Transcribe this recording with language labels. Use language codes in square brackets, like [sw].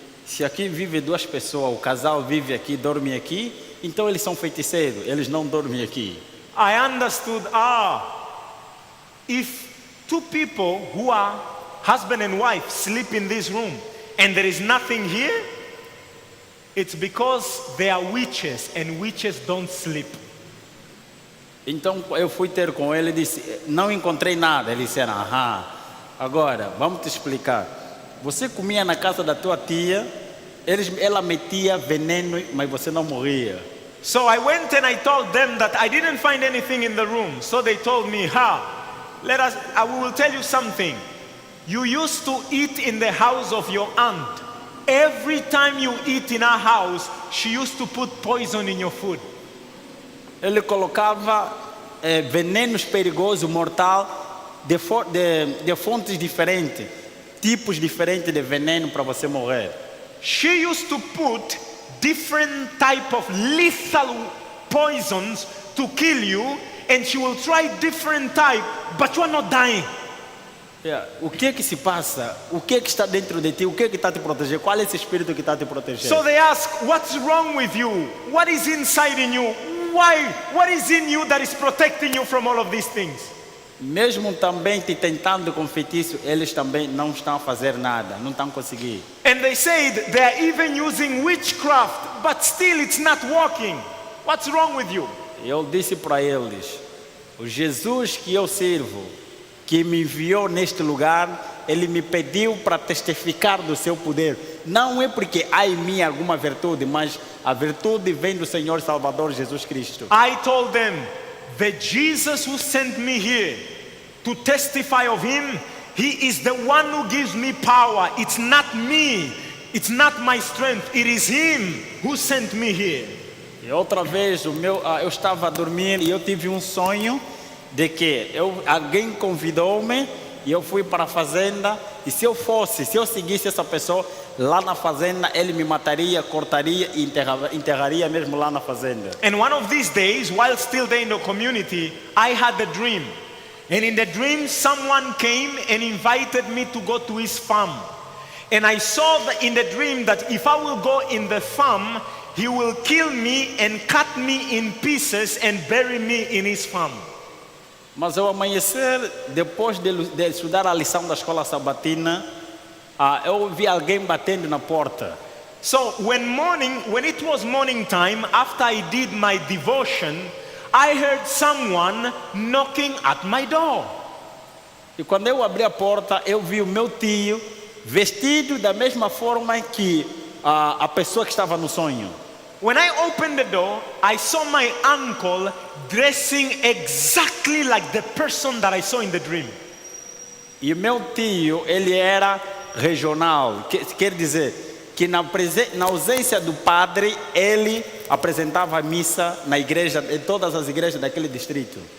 [pt] Se aqui vive 2 pessoas, o casal vive aqui, dorme aqui, então eles são feiticeiros, eles não dormem aqui. [en] I understood, if 2 people who are husband and wife sleep in this room and there is nothing here, it's because they are witches and witches don't sleep. [pt] Então eu fui ter com ele e disse: não encontrei nada. Ele disse: agora vamos te explicar. Você comia na casa da tua tia, ela metia veneno, mas você não morria. [en] So I went and I told them that I didn't find anything in the room. So they told me, I will tell you something. You used to eat in the house of your aunt. Every time you eat in her house, she used to put poison in your food. [pt] Ele colocava venenos perigosos, mortal, de fontes diferentes, tipos diferentes de veneno para você morrer. [en] She used to put different type of lethal poisons to kill you, and she will try different type, but you are not dying. [pt] O que que se passa? O que que está dentro de ti? O que que está te protegendo? Qual é esse espírito que está te protegendo? [en] So they ask, what's wrong with you? What is inside in you? Why? What is in you that is protecting you from all of these things? [pt] Mesmo também te tentando com feitiço, eles também não estão a fazer nada, não estão conseguindo. [en] And they said they are even using witchcraft, but still it's not working. What's wrong with you? [pt] Eu disse para eles: o Jesus que eu sirvo, que me enviou neste lugar, ele me pediu para testificar do seu poder. Não é porque há em mim alguma virtude, mas a virtude vem do Senhor Salvador Jesus Cristo. [en] I told them, the Jesus who sent me here to testify of him, he is the one who gives me power. It's not me. It's not my strength. It is him who sent me here. [pt] E outra vez eu estava a dormir e eu tive um sonho de que alguém convidou-me e eu fui para a fazenda, e se eu seguisse essa pessoa lá na fazenda, ele me mataria, cortaria e enterraria mesmo lá na fazenda. [en] And one of these days, while still there in the community, I had a dream. And in the dream, someone came and invited me to go to his farm. And I saw in the dream that if I will go in the farm, he will kill me and cut me in pieces and bury me in his farm. [pt] Mas ao amanhecer, depois de estudar a lição da escola sabatina, eu vi alguém batendo na porta. [en] So when it was morning time, after I did my devotion, I heard someone knocking at my door. [pt] E quando eu abri a porta, eu vi o meu tio vestido da mesma forma que a pessoa que estava no sonho. [en] When I opened the door, I saw my uncle dressing exactly like the person that I saw in the dream. [pt] E o meu tio, ele era regional, quer dizer que na ausência do padre, ele apresentava a missa na igreja, em todas as igrejas daquele distrito.